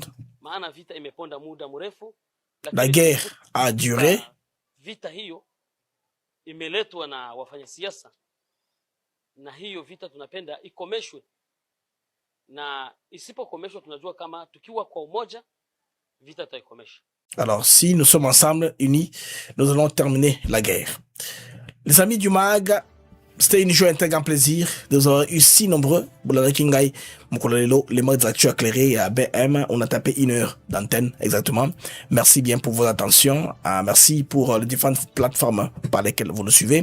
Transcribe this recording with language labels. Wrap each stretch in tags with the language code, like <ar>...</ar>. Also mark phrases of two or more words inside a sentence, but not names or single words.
<sw>Maana vita imeponda muda mrefu.</sw> <fr>La guerre a duré.</fr> <sw>Vita hiyo imeletwa na wafanyasiasa. Na hiyo vita tunapenda ikomeshwe. Na isipokomeshwa tunajua kama tukiwa kwa umoja vita tutaikomesha.</sw> <fr>Alors si nous sommes ensemble unis, nous allons terminer la guerre. Les amis du MAG, c'était une joie, un très grand plaisir de vous avoir eu si nombreux. Les modes d'actu éclairés à BM, on a tapé 1 heure d'antenne exactement. Merci bien pour votre attention. Merci pour les différentes plateformes par lesquelles vous nous suivez.</fr>